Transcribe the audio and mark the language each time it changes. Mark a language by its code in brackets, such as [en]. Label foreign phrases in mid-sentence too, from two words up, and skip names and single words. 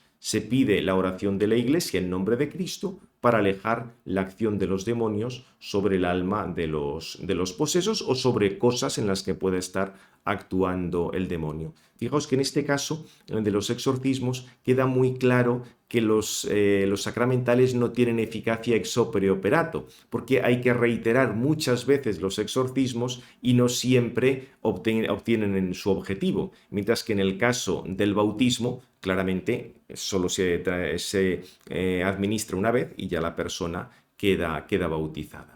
[es] Se pide la oración de la Iglesia en nombre de Cristo para alejar la acción de los demonios sobre el alma de los posesos o sobre cosas en las que pueda estar actuando el demonio. Fijaos que en este caso, en el de los exorcismos, queda muy claro que los sacramentales no tienen eficacia [la] ex opere operato, [es] porque hay que reiterar muchas veces los exorcismos y no siempre obtienen su objetivo, mientras que en el caso del bautismo, claramente solo se administra una vez y ya la persona queda bautizada.